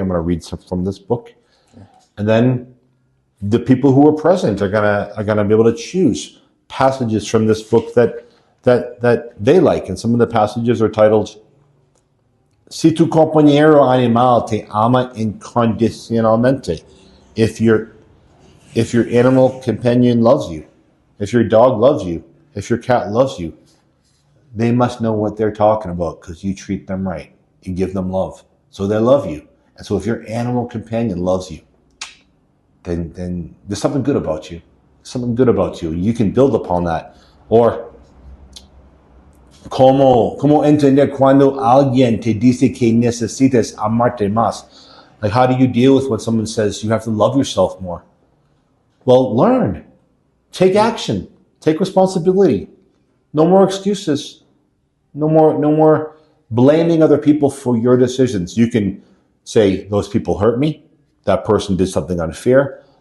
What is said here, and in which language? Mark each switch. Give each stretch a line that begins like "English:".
English: I'm going to read some from this book, and then the people who are present are going to be able to choose passages from this book that they like, and some of the passages are titled
Spanish: "Si tu compañero animal te ama incondicionalmente,"
English: if your animal companion loves you, if your dog loves you, if your cat loves you, they must know what they're talking about because you treat them right. You give them love. So they love you. And so if your animal companion loves you, then there's something good about you. Something good about you. You can build upon that. Or,
Spanish: ¿Cómo entender cuando alguien te dice que necesitas amarte más?
English: Like, how do you deal with when someone says you have to love yourself more? Well, learn. Take action. Take responsibility. No more excuses. No more blaming other people for your decisions. You can say, those people hurt me. That person did something unfair.